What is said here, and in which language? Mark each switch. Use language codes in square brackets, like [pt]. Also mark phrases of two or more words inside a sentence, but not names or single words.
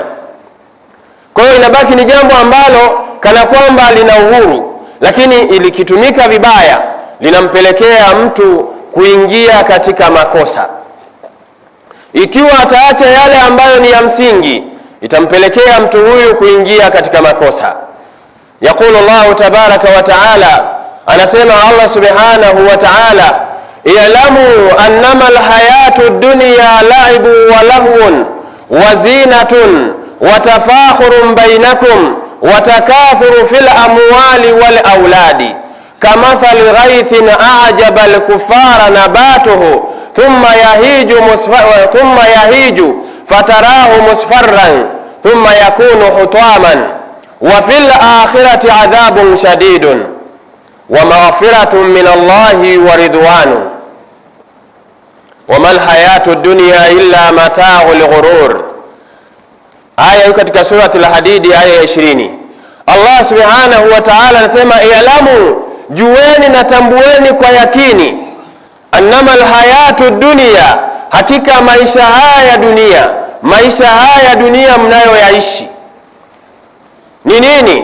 [sw] Kwa hiyo inabaki ni jambo ambalo kana kwamba lina uhuru, lakini ilikitumika vibaya linampelekea mtu kuingia katika makosa. Ikiwa ataacha yale ambayo ni ya msingi, itampelekea mtu huyu kuingia katika makosa. [ar] يقول الله تبارك وتعالى, anasema الله سبحانه وتعالى, اعلموا أنما الحياة الدنيا لعب ولهو وزينة وتفاخر بينكم وتكاثر في الأموال والأولاد كمثل غيث أعجب الكفار نباته ثم يهيج فتراه مصفرا ثم يكون حطاما وفي الآخرة عذاب شديد ومغفرة من الله ورضوان وما الحياة الدنيا إلا متاع الغرور. [sw] Aya katika surati al-Hadid aya ya 20. [ar] الله سبحانه وتعالى [sw] anasema i'lamu, jueni na tambueni kwa yakini, [ar] أنما الحياة الدنيا, [sw] hakika maisha haya dunia, maisha haya dunia mnayoyaishi ni nini?